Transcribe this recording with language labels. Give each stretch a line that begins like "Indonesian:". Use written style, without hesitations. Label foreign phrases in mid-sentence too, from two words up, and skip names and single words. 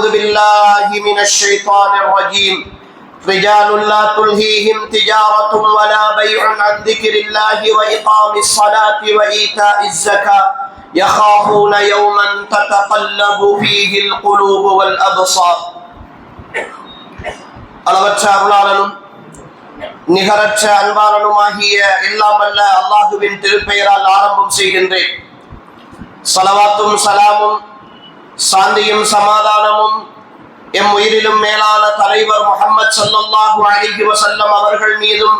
Arabic: بالله من الشيطان الرجيم رجال لا تلهيهم تجارة ولا بيع عن ذكر الله وإقام الصلاة وإيتاء الزكاة يخافون يوما تتقلب فيه القلوب والأبصار
Tamil: அளவற்ற அருளாளனும் நிகரற்ற அன்பாளனுமாகிய எல்லாம் வல்ல அல்லாஹுவின் திருப்பெயரால் ஆரம்பம் செய்கின்றேன். ஸலவாத்தும் சலாமும் சாந்தியும் சமாதானமும் எம் உயிரிலும் மேலான தலைவர் முஹம்மது
Arabic: صلى الله عليه وسلم
Tamil: அவர்கள் மீதும்